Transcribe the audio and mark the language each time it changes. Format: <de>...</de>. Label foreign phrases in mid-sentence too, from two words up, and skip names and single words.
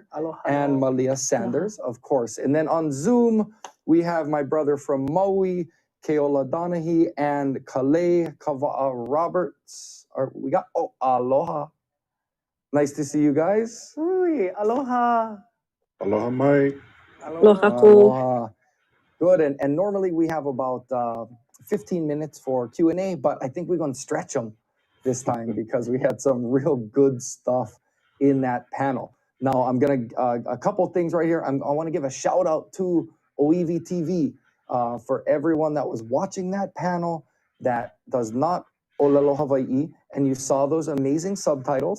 <en>aloha, and Malia Sanders, of course. And then on Zoom, we have my brother from Maui, Keola Donahue, and Kalei Kava'a Roberts. We got, aloha. Nice to see you guys.</en> <haw>Ui, aloha. Aloha mai. Aloha. Aloha.</haw> <en>Good, and normally we have about 15 minutes for Q&A, but I think we're going to stretch them this time because we had some real good stuff in that panel. Now I'm gonna a couple things right here. I want to give a shout out to OEV TV for everyone that was watching that panel that does not</en> <haw>Olelo Hawaii,</haw> <en>and you saw those amazing subtitles.</en>